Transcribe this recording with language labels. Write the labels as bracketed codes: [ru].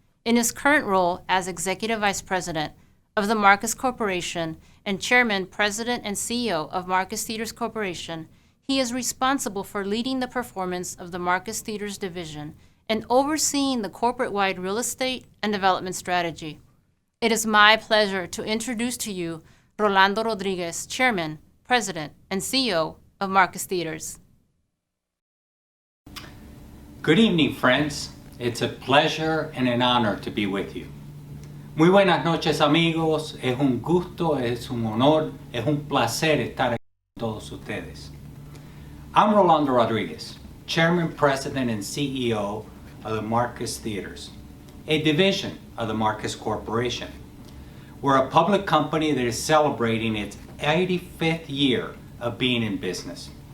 [en] In his current role as Executive Vice President of the Marcus Corporation and Chairman, President, and CEO of Marcus Theatres Corporation, he is responsible for leading the performance of the Marcus Theatres division and overseeing the corporate-wide real estate and development strategy. It is my pleasure to introduce to you Rolando Rodriguez, Chairman, President, and CEO of Marcus Theatres. Good evening, friends. It's a pleasure and an honor to be with you. [es] Muy buenas noches, amigos. Es un gusto, es un honor, es un placer estar aquí con todos ustedes. [en] I'm Rolando Rodriguez, Chairman, President, and CEO of the Marcus Theatres, a division of the Marcus Corporation. We're a public company that is celebrating its 85th year of being in business.